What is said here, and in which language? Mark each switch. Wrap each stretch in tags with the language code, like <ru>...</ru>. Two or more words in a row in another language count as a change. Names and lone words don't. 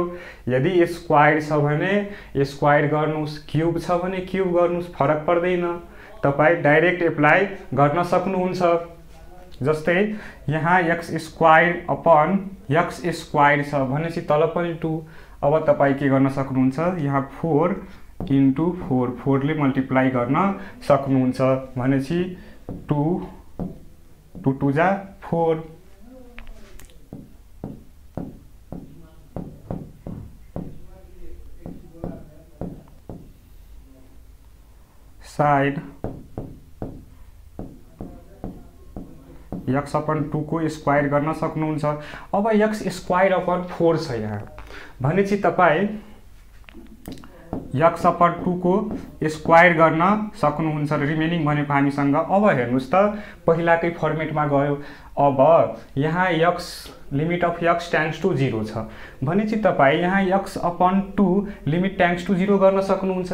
<ne>यदि स्क्वायर छ भने स्क्वायर गर्नुहोस्, क्युब छ भने क्युब गर्नुहोस्, फरक पर्दैन, तपाईँ</ne> <en>direct apply</en> <ne>गर्न सक्नुहुन्छ। जस्तै यहाँ</ne> <en>x square upon x square</en> <ne>छ भनेपछि तल पनि 2। अब तपाईँ के गर्न सक्नुहुन्छ, यहाँ</ne> <en>4 into 4,</en> <ne>4 ले मल्टिप्लाई गर्न सक्नुहुन्छ भनेपछि 2 2 2 जा 4।</ne> <en>side x upon 2</en> <ne>को स्क्वायर गर्न सक्नुहुन्छ। अब</ne> <en>x square upon 4</en> <ne>छ यहाँ भनेपछि तपाईँ</ne> <en>x upon 2</en> <ne>को स्क्वायर गर्न सक्नुहुन्छ। रिमेनिङ भनेको हामीसँग अब हेर्नुहोस् त पहिलाकै फर्मेटमा गयो। अब यहाँ</ne> <en>x limit of x tends to 0</en> <ne>छ भनेपछि तपाईँ यहाँ</ne> <en>x upon 2 limit tends to 0</en> <ne>गर्न सक्नुहुन्छ।</ne>